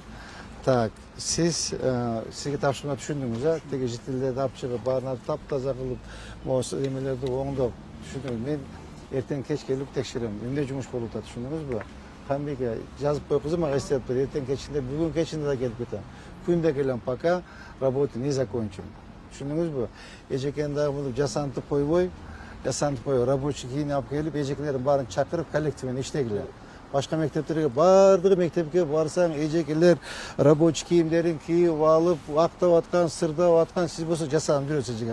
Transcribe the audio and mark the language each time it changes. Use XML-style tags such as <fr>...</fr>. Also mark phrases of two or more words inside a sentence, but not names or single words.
<ky>Так, сизге тапшырма түшүндүңүз, а? Теги жителдерди алып чыгып, баарын таптаза кылып, мошу эмелерди оңдоп түшүндүңүз. Мен эртең кеч келип текшерем. Эмне жумуш болуп атат, түшүндүңүзбү? Камбекке жазып койгузум, ага эстеп бер. Эртең кечинде, бүгүн кечинде да келип кетем. Күндө келем,</ky> <ru>пока работу не закончим.</ru> <ky>Түшүндүңүзбү? Эжекени дагы муну жасантып койбой, рабочий кийин алып келип, эжекелердин баарын чакырып коллективмен иштегиле. Башка мектептерге бардыгы мектепке барсаң, эжекелер рабочий кийимдерин кийип алып, актап аткан, сырдап аткан, сиз болсо жасанып жүрөсүз эжеке.</ky>